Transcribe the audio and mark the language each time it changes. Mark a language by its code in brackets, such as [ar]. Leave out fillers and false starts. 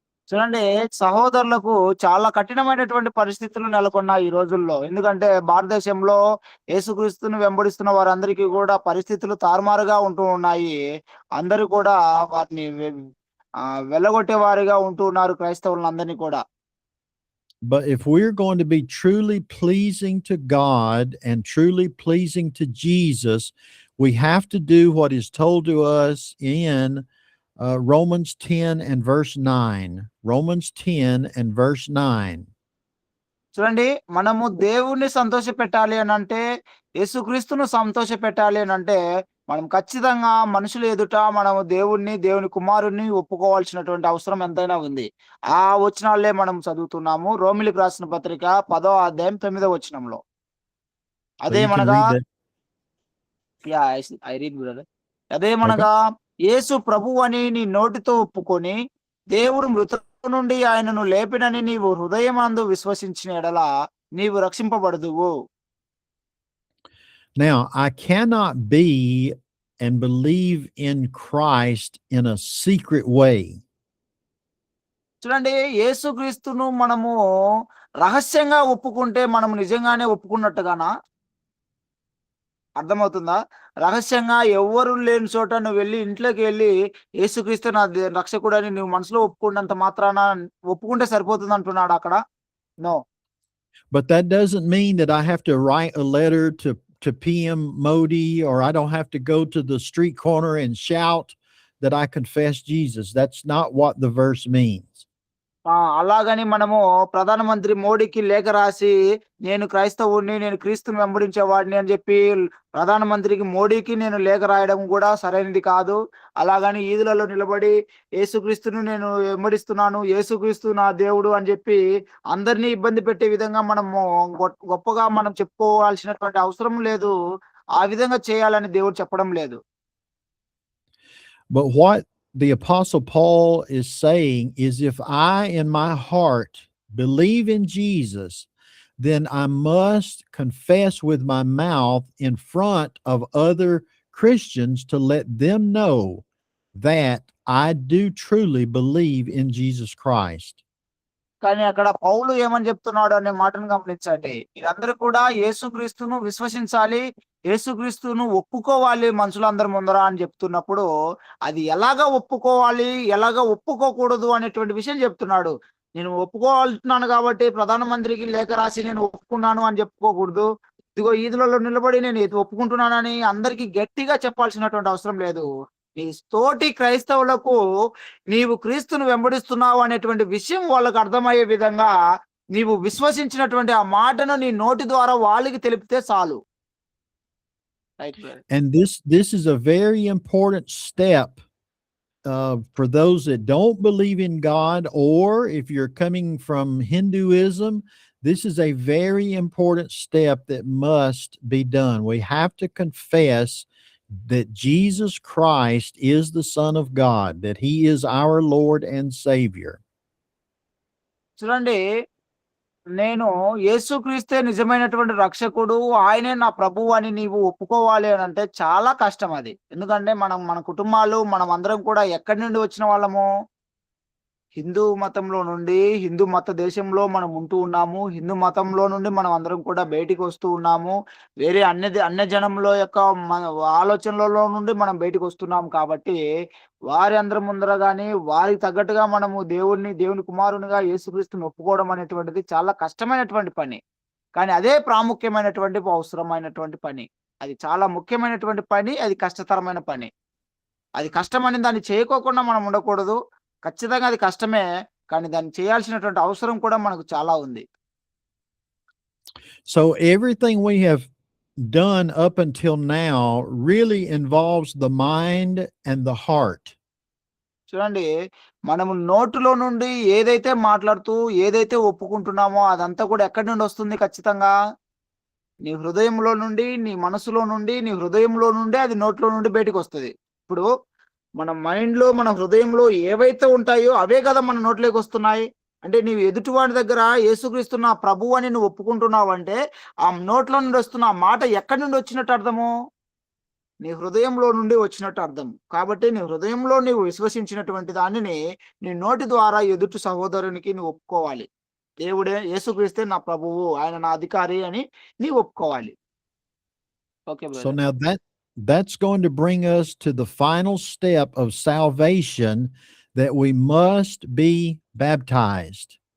[te] చూడండి సహోదరులకు చాలా కఠినమైనటువంటి పరిస్థితులు నెలకొన్నాయి ఈ రోజుల్లో. ఎందుకంటే భారతదేశంలో యేసుక్రీస్తును వెంబడిస్తున్న వారందరికీ కూడా పరిస్థితులు తారుమారుగా ఉంటూ ఉన్నాయి. అందరూ కూడా వారిని వెళ్ళగొట్టే వారిగా ఉంటూ ఉన్నారు క్రైస్తవులందరినీ కూడా. [en] But if we're going to be truly pleasing to God and truly pleasing to Jesus, we have to do what is told to us in Romans 10 and verse 9. Romans 10 and verse 9. [te] చూడండి మనము దేవుణ్ణి సంతోషపెట్టాలి అనంటే, యేసుక్రీస్తును సంతోషపెట్టాలి అనంటే, మనం ఖచ్చితంగా మనుషుల ఎదుట మనము దేవుణ్ణి, దేవుని కుమారుడిని ఒప్పుకోవాల్సినటువంటి అవసరం ఎంతైనా ఉంది. ఆ వచనాలే మనం చదువుతున్నాము. రోమిలికి రాసిన పత్రిక 10వ అధ్యాయం 9వ వచనంలో. [en] So you can [te] అదేమనగా [en] read that. I read brother. [te] అదేమనగా యేసు ప్రభువు అని నీ నోటితో ఒప్పుకొని దేవుడు మృతుల నుండి ఆయనను లేపినని నీవు హృదయమందు విశ్వసించిన ఎడల నీవు రక్షింపబడుదువు. [en] Now, I cannot be and believe in Christ in a secret way. [te] చూడండి యేసుక్రీస్తును మనము రహస్యంగా ఒప్పుకుంటే మనం నిజంగానే ఒప్పుకున్నట్టుగానా? అర్థమవుతుందా? రహస్యంగా ఎవ్వరు లేని చోట నువ్వు వెళ్లి ఇంట్లోకి వెళ్లి యేసుక్రీస్తు నా రక్షకుడని నువ్వు మనసులో ఒప్పుకున్నంత మాత్రాన ఒప్పుకుంటే సరిపోతుంది అంటున్నాడు అక్కడ? [en] No. But that doesn't mean that I have to write a letter to PM Modi, or I don't have to go to the street corner and shout that I confess Jesus. That's not what the verse means. [te] అలాగని మనము ప్రధానమంత్రి మోడీకి లేఖ రాసి నేను క్రైస్తవుడిని, నేను క్రీస్తుని వెంబడించేవాడిని అని చెప్పి ప్రధానమంత్రికి మోడీకి నేను లేఖ రాయడం కూడా సరైనది కాదు. అలాగని ఈదులలో నిలబడి యేసుక్రీస్తును నేను వెంబడిస్తున్నాను, యేసుక్రీస్తు నా దేవుడు అని చెప్పి అందరినీ ఇబ్బంది పెట్టే విధంగా మనము గొప్పగా మనం చెప్పుకోవాల్సినటువంటి అవసరం లేదు. ఆ విధంగా చేయాలని దేవుడు చెప్పడం లేదు. [en] But what the Apostle Paul is saying is, if I in my heart believe in Jesus, then I must confess with my mouth in front of other Christians to let them know that I do truly believe in Jesus Christ. [te] కానీ అక్కడ పౌలు ఏమని చెప్తున్నాడు అనే మాటను గమనించండి. మీరందరూ కూడా యేసుక్రీస్తును విశ్వసించాలి. యేసుక్రీస్తును ఒప్పుకోవాలి మనుషులందరి ముందర అని చెప్తున్నప్పుడు, అది ఎలాగా ఒప్పుకోవాలి, ఎలాగా ఒప్పుకోకూడదు అనేటువంటి విషయం చెప్తున్నాడు. నేను ఒప్పుకోవాలంటున్నాను కాబట్టి ప్రధానమంత్రికి లేఖ రాసి నేను ఒప్పుకున్నాను అని చెప్పుకోకూడదు. ఇదిగో ఈదులలో నిలబడి నేను ఇది ఒప్పుకుంటున్నానని అందరికీ గట్టిగా చెప్పాల్సినటువంటి అవసరం లేదు. నీ తోటి క్రైస్తవులకు నీవు క్రీస్తును వెంబడిస్తున్నావు అనేటువంటి విషయం వాళ్ళకు అర్థమయ్యే విధంగా నీవు విశ్వసించినటువంటి ఆ మాటను నీ నోటి ద్వారా వాళ్ళకి తెలిపితే చాలు. [en] Right brother. And this is a very important step for those that don't believe in God, or if you're coming from Hinduism, this is a very important step that must be done. We have to confess that Jesus Christ is the Son of God, that he is our Lord and Savior. [te] చూడండి, నేను యేసుక్రీస్తే నిజమైనటువంటి రక్షకుడు, ఆయనే నా ప్రభువు అని నీవు ఒప్పుకోవాలి అని అంటే చాలా కష్టం అది. ఎందుకంటే మన కుటుంబాలు మనం అందరం కూడా ఎక్కడి నుండి వచ్చిన వాళ్ళము? హిందూ మతంలో నుండి, హిందూ మత దేశంలో మనం ఉంటూ ఉన్నాము. హిందూ మతంలో నుండి మనం అందరం కూడా బయటికి వస్తూ ఉన్నాము. వేరే అన్య జనముల యొక్క ఆలోచనలలో నుండి మనం బయటికి వస్తున్నాం కాబట్టి, వారి అందరి ముందర గాని, వారికి తగ్గట్టుగా మనము దేవుని కుమారునిగా యేసుక్రీస్తుని ఒప్పుకోవడం అనేటువంటిది చాలా కష్టమైనటువంటి పని. కానీ అదే ప్రాముఖ్యమైనటువంటి, అవసరమైనటువంటి పని. అది చాలా ముఖ్యమైనటువంటి పని. అది కష్టతరమైన పని. అది కష్టమని దాన్ని చేయకోకుండా మనం ఉండకూడదు. ఖచ్చితంగా అది కష్టమే. కానీ దాన్ని చేయాల్సినటువంటి అవసరం కూడా మనకు చాలా ఉంది. [en] So everything we have done up until now really involves the mind and the heart. [te] చూడండి, మనము నోటిలో నుండి ఏదైతే మాట్లాడుతూ, ఏదైతే ఒప్పుకుంటున్నామో అదంతా కూడా ఎక్కడి నుండి వస్తుంది ఖచ్చితంగా? నీ హృదయంలో నుండి, నీ మనసులో నుండి, నీ హృదయంలో నుండి అది నోట్లో నుండి బయటికొస్తది. ఇప్పుడు మన మైండ్‌లో, మన హృదయంలో ఏవైతే ఉంటాయో అవే కదా మన నోట్లోకి వస్తున్నాయి. అంటే నీవు ఎదుటివాడి దగ్గర యేసుక్రీస్తు నా ప్రభువు అని నువ్వు ఒప్పుకుంటున్నావంటే, ఆ నోట్లో నుండి వస్తున్న ఆ మాట ఎక్కడి నుండి వచ్చినట్టు అర్థము? నీ హృదయంలో నుండి వచ్చినట్టు అర్థం. కాబట్టి నీ హృదయంలో నీవు విశ్వసించినటువంటి దానిని నీ నోటి ద్వారా ఎదుటి సహోదరునికి నువ్వు ఒప్పుకోవాలి. యేసుక్రీస్తే నా ప్రభువు, ఆయన నా అధికారి అని నీవు ఒప్పుకోవాలి. [en] Okay So brother. now that's going to bring us to the final step of salvation, that we must be baptized.